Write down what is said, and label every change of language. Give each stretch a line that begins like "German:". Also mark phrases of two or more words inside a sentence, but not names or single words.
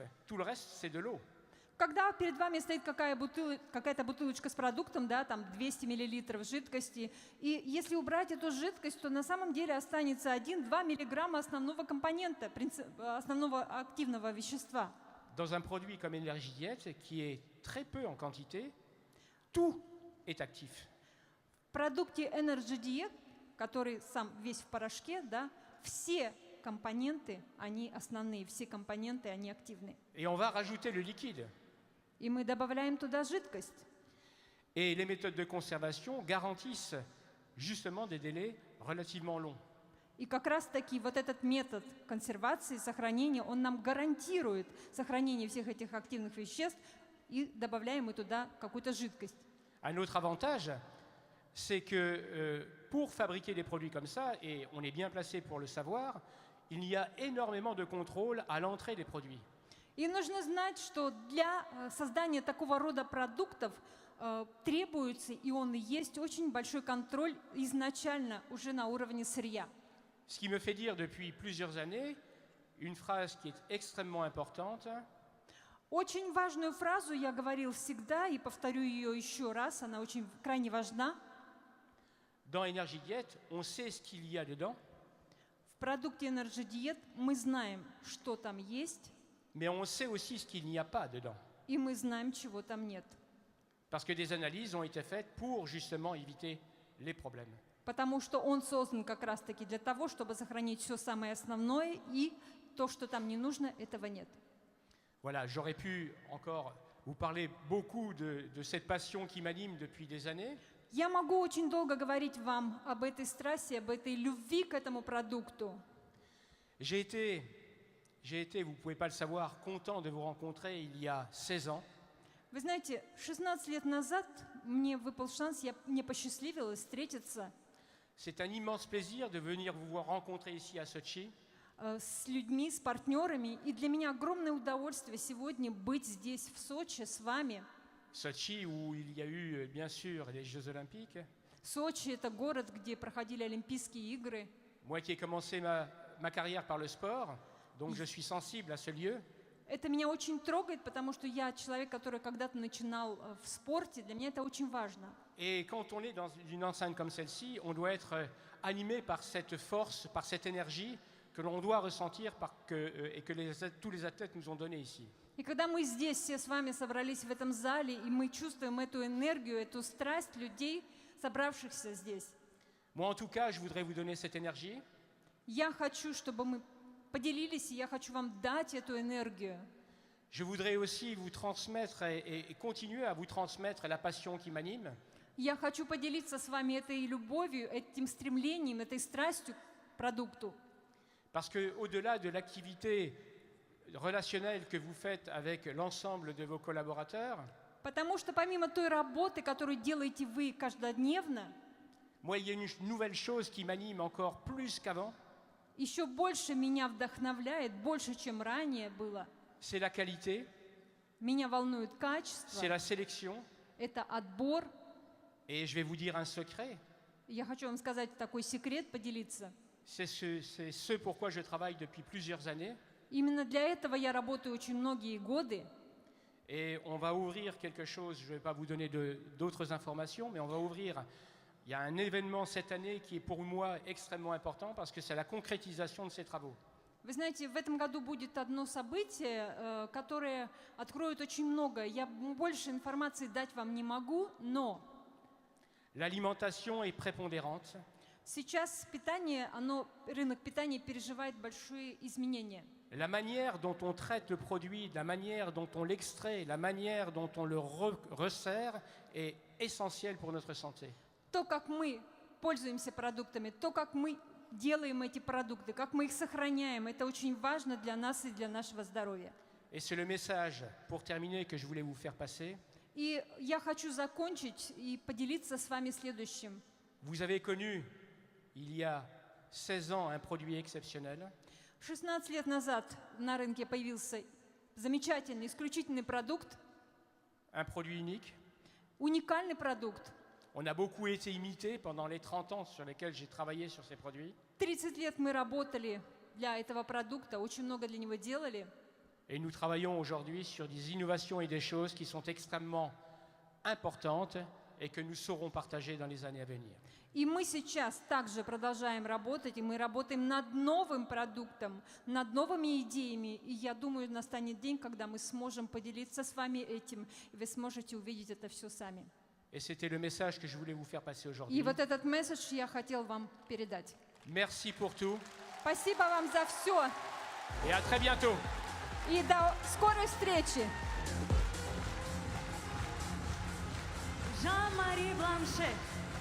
French: Tout le reste, c'est de l'eau.
Russian: Когда перед вами стоит какая-то бутылочка с продуктом, да, там 200 мл жидкости, и если убрать эту жидкость, то на самом деле останется 1-2 миллиграмма основного компонента, основного активного вещества.
French: Dans un produit comme Energy Diet, qui est très peu en quantité, tout est actif.
Russian: В продукте Energy Diet, который сам весь в порошке, да, все компоненты, они основные, все компоненты, они активны.
French: Et on va rajouter le liquide.
Russian: И мы добавляем туда жидкость.
French: Et les méthodes de conservation garantissent justement des délais relativement longs.
Russian: И как раз-таки вот этот метод консервации, сохранения, он нам гарантирует сохранение всех этих активных веществ, и добавляем мы туда какую-то жидкость.
French: Un autre avantage, c'est que pour fabriquer des produits comme ça, et on est bien placé pour le savoir, il y a énormément de contrôle à l'entrée des produits.
Russian: И нужно знать, что для создания такого рода продуктов требуется, и он и есть, очень большой контроль изначально уже на уровне сырья.
French: Ce qui me fait dire depuis plusieurs années une phrase qui est extrêmement importante.
Russian: Очень важную фразу я говорил всегда, и повторю ее еще раз, она очень крайне важна.
French: Dans Energy Diet, on sait ce qu'il y a dedans.
Russian: В продукте Energy Diet мы знаем, что там есть,
French: mais on sait aussi ce qu'il n'y a pas dedans.
Russian: и мы знаем, чего там нет.
French: Parce que des analyses ont été faites pour justement éviter les problèmes.
Russian: Потому что он создан как раз-таки для того, чтобы сохранить все самое основное, и то, что там не нужно, этого нет.
French: Voilà, j'aurais pu encore vous parler beaucoup de cette passion qui m'anime depuis des années.
Russian: Я могу очень долго говорить вам об этой страсти, об этой любви к этому продукту.
French: J'ai été, vous ne pouvez pas le savoir, content de vous rencontrer il y a 16 ans.
Russian: Вы знаете, 16 лет назад мне выпал шанс, мне посчастливилось встретиться
French: C'est un immense plaisir de venir vous rencontrer ici à Sochi.
Russian: с людьми, с партнерами. И для меня огромное удовольствие сегодня быть здесь, в Сочи, с вами.
French: Sochi, où il y a eu bien sûr les Jeux Olympiques.
Russian: Сочи – это город, где проходили Олимпийские игры.
French: Moi qui ai commencé ma carrière par le sport, donc je suis sensible à ce lieu.
Russian: Это меня очень трогает, потому что я человек, который когда-то начинал в спорте. Для меня это очень важно.
French: Et quand on est dans une enceinte comme celle-ci, on doit être animé par cette force, par cette énergie que l'on doit ressentir et que tous les athlètes nous ont donnée ici.
Russian: И когда мы здесь все с вами собрались в этом зале, и мы чувствуем эту энергию, эту страсть людей, собравшихся здесь,
French: Moi, en tout cas, je voudrais vous donner cette énergie.
Russian: я хочу, чтобы мы поделились, и я хочу вам дать эту энергию.
French: Je voudrais aussi vous transmettre et continuer à vous transmettre la passion qui m'anime.
Russian: Я хочу поделиться с вами этой любовью, этим стремлением, этой страстью к продукту.
French: Parce qu'au-delà de l'activité relationnelle que vous faites avec l'ensemble de vos collaborateurs,
Russian: Потому что помимо той работы, которую делаете вы каждодневно,
French: moi, il y a une nouvelle chose qui m'anime encore plus qu'avant,
Russian: еще больше меня вдохновляет, больше, чем ранее было.
French: c'est la qualité,
Russian: Меня волнует качество,
French: c'est la sélection.
Russian: это отбор.
French: Et je vais vous dire un secret,
Russian: Я хочу вам сказать такой секрет, поделиться.
French: c'est ce pourquoi je travaille depuis plusieurs années.
Russian: Именно для этого я работаю очень многие годы.
French: Et on va ouvrir quelque chose, je ne vais pas vous donner d'autres informations, mais on va ouvrir, il y a un événement cette année qui est pour moi extrêmement important parce que c'est la concrétisation de ces travaux.
Russian: Вы знаете, в этом году будет одно событие, которое откроет очень много. Я больше информации дать вам не могу, но
French: L'alimentation est prépondérante.
Russian: сейчас питание, рынок питания переживает большие изменения.
French: La manière dont on traite le produit, la manière dont on l'extrait, la manière dont on le resserre est essentielle pour notre santé.
Russian: То, как мы пользуемся продуктами, то, как мы делаем эти продукты, как мы их сохраняем, это очень важно для нас и для нашего здоровья.
French: Et c'est le message, pour terminer, que je voulais vous faire passer.
Russian: И я хочу закончить и поделиться с вами следующим.
French: Vous avez connu, il y a 16 ans, un produit exceptionnel.
Russian: 16 лет назад на рынке появился замечательный, исключительный продукт,
French: Un produit unique.
Russian: уникальный продукт.
French: On a beaucoup été imité pendant les 30 ans sur lesquels j'ai travaillé sur ces produits.
Russian: 30 лет мы работали для этого продукта, очень много для него делали.
French: Et nous travaillons aujourd'hui sur des innovations et des choses qui sont extrêmement importantes et que nous saurons partager dans les années à venir.
Russian: И мы сейчас также продолжаем работать, и мы работаем над новым продуктом, над новыми идеями. И я думаю, настанет день, когда мы сможем поделиться с вами этим, и вы сможете увидеть это все сами.
French: Et c'était le message que je voulais vous faire passer
Russian: И
French: aujourd'hui.
Russian: вот этот месседж я хотел вам передать.
French: Merci pour tout
Russian: Спасибо вам за все,
French: et à très bientôt.
Russian: и до скорой встречи! Jean-Marie Blanchet.